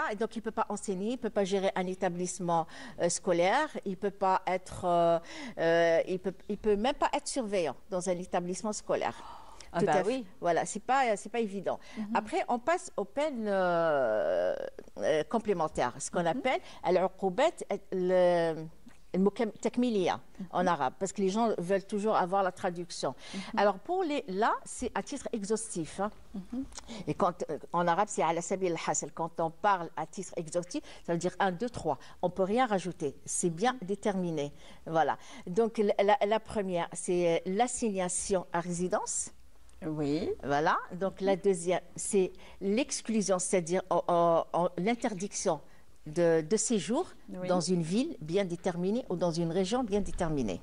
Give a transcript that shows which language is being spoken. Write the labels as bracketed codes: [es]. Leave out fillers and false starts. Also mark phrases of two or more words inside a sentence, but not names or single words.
[fr] Donc il ne peut pas enseigner, il ne peut pas gérer un établissement scolaire, il ne peut pas être. Il peut même pas être surveillant dans un établissement scolaire. Oui. Voilà, c'est pas évident. Après, on passe aux peines complémentaires, ce qu'on appelle [ar] العقوبات التكميلية [fr] en arabe, parce que les gens veulent toujours avoir la traduction. Alors là, c'est à titre exhaustif. Et en arabe, c'est [ar] على سبيل الحصر. [fr] Quand on parle à titre exhaustif, ça veut dire 1, 2, 3. On ne peut rien rajouter. C'est bien déterminé. Voilà. Donc, la première, c'est l'assignation à résidence. Oui. Voilà. Donc, la deuxième, c'est l'exclusion, c'est-à-dire l'interdiction de séjour dans une ville bien déterminée ou dans une région bien déterminée.